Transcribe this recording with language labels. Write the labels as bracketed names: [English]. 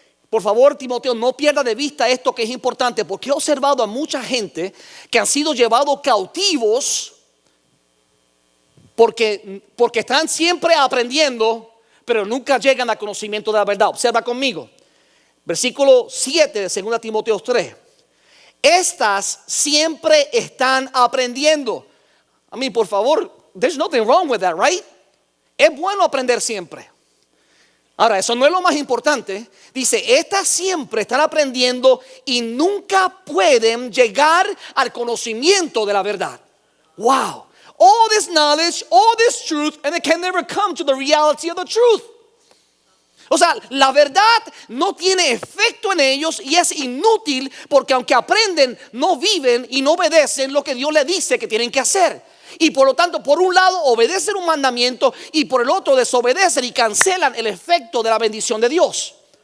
[Spanish] Por favor, Timoteo, no pierda de vista esto que es importante, porque he observado a mucha gente que han sido llevados cautivos porque están siempre aprendiendo, pero nunca llegan al conocimiento de la verdad. Observa conmigo, versículo 7 de 2 Timoteo 3. Estas siempre están aprendiendo. A mí, por favor, [English] there's nothing wrong with that, right? [Spanish] Es bueno aprender siempre. Ahora, eso no es lo más importante. Dice, estas siempre están aprendiendo y nunca pueden llegar al conocimiento de la verdad. [English] Wow. All this knowledge, all this truth, and they can never come to the reality of the truth. [Spanish] O sea, la verdad no tiene efecto en ellos y es inútil, porque aunque aprenden, no viven y no obedecen lo que Dios les dice que tienen que hacer. Y por lo tanto, por un lado obedecen un mandamiento y por el otro desobedecen y cancelan el efecto de la bendición de Dios.